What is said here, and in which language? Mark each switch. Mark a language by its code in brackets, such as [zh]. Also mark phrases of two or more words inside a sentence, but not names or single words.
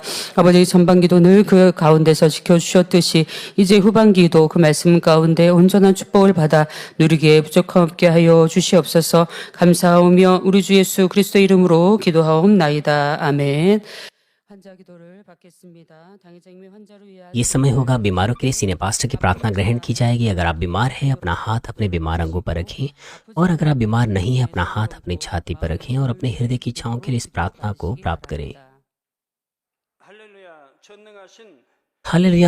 [ko] 아버지 전반기도 늘 그 가운데서 지켜주셨듯이 이제 후반기도 그 말씀 가운데 온전한 축복을 받아 누리기에 부족함 없게 하여 주시옵소서. 감사하오며 우리 주 예수 그리스도 이름으로 기도하옵나이다. 아멘. 환자 기도를 받겠습니다. 당의자님의 환자를 위하여 [hi] ये समय होगा बीमारों के लिए [en] senior pastor [hi] की प्रार्थना ग्रहण की जाएगी। अगर आप बीमार हैं अपना हाथ अपने बीमार अंगों पर रखें, और अगर आप बीमार नहीं हैं अपना हाथ अपनी छाती पर रखें और अपने हृदय की इच्छाओं के लिए इस प्रार्थना को प्राप्त करें। हालेलुया।